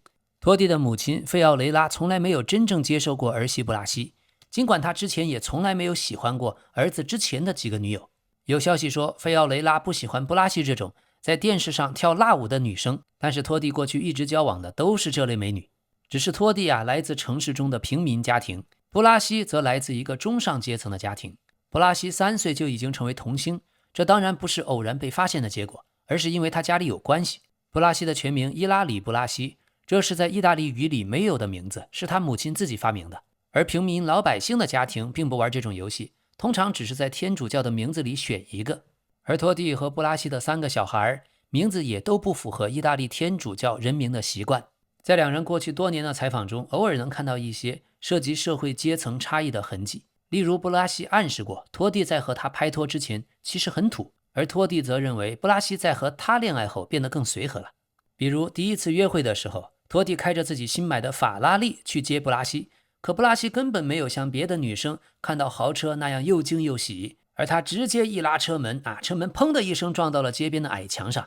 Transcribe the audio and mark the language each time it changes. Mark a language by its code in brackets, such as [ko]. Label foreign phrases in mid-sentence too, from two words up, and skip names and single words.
[zh] 托蒂的母親費奧雷拉從來沒有真正接受過兒媳布拉西，儘管他之前也從來沒有喜歡過兒子之前的幾個女友。有消息說，費奧雷拉不喜歡布拉西這種在電視上跳辣舞的女生， 但是托蒂過去一直交往的都是這類美女，只是托蒂來自城市中的平民家庭，布拉西則來自一個中上階層的家庭。布拉西3歲就已經成為童星，這當然不是偶然被發現的結果，而是因為他家裡有關係。布拉西的全名伊拉里·布拉西，這是在意大利語裡沒有的名字，是他母親自己發明的。而平民老百姓的家庭並不玩這種遊戲，通常只是在天主教的名字裡選一個。而托蒂和布拉西的3個小孩名字也都不符合意大利天主教人名的習慣。在兩人過去多年的採訪中，偶爾能看到一些涉及社會階層差異的痕跡。例如，布拉西暗示過托蒂在和他拍拖之前其實很土，而托蒂則認為布拉西在和他戀愛後變得更隨和了。比如第一次約會的時候，托蒂開着自己新買的法拉利去接布拉西，可布拉西根本沒有像別的女生看到豪車那樣又驚又喜，而他直接一拉車門，車門砰的一聲撞到了街邊的矮牆上。